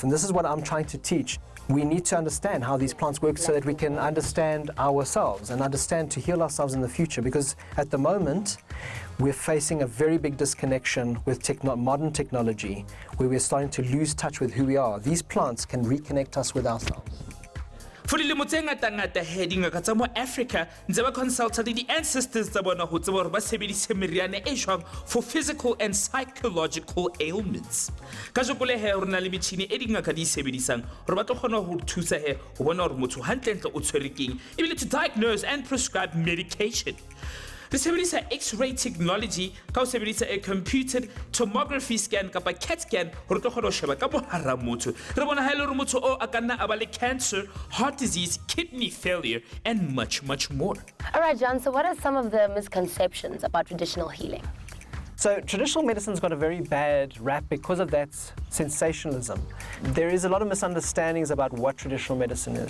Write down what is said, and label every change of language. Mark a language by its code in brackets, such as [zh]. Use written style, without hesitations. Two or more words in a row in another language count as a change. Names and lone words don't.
[en] And this is what I'm trying to teach. We need to understand how these plants work so that we can understand ourselves and understand to heal ourselves in the future, because at the moment we're facing a very big disconnection with modern technology, where we're starting to lose touch with who we are. These plants can reconnect us with ourselves. [st] For dilemo tse ngata he dingaka tsa mo Africa ntse ba consulta le di-ancestors tsa bona ho tseba hore ba sebedise meriana e jwang [en] for physical and psychological ailments. [st] Ka jokole he rona le metjhini e dingaka di sebedisang hore ba tlo kgona ho thusa he ho bona hore motho hantlentle o tshwere keng ebile [en] to diagnose and prescribe medication. [st] Re sebedisa [en] X-ray technology [st] ka ho sebedisa [en] a computed tomography scan [st] kapa [en] CAT scan [st] hore tlo kgona ho sheba ka mohara motho. Re bona ha ele hore motho o a ka nna a ba le [en] cancer, heart disease, kidney failure, and much more. All right, John, so what are some of the misconceptions about traditional healing? So traditional medicine's got a very bad rap because of that sensationalism. There is a lot of misunderstandings about what traditional medicine is.